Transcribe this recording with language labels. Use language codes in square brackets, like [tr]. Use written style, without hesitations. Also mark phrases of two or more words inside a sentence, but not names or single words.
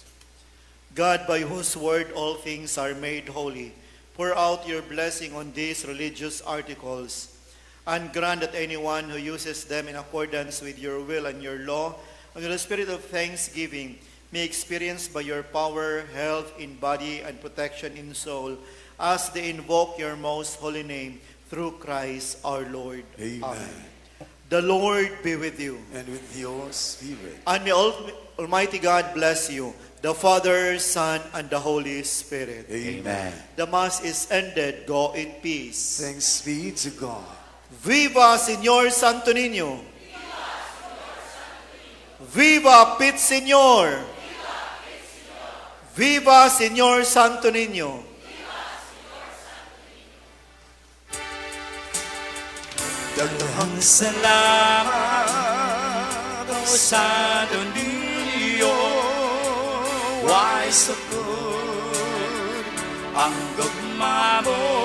[en] God, by whose word all things are made holy, pour out your blessing on these religious articles, and grant that anyone who uses them in accordance with your will and your law, and with the spirit of thanksgiving, may experience by your power health in body and protection in soul, as they invoke your most holy name, through Christ our Lord. Amen. The Lord be with you. And with your spirit. And may Almighty God bless you, the Father, Son, and the Holy Spirit. Amen. The Mass is ended. Go in peace. Thanks be to God. [es] Viva Señor Santo Niño! Viva Pit Señor! Viva Señor Santo Niño! [ceb] Daghang salamat, O Santo Niño, [en] wise of good, [ceb] ang gugma mo.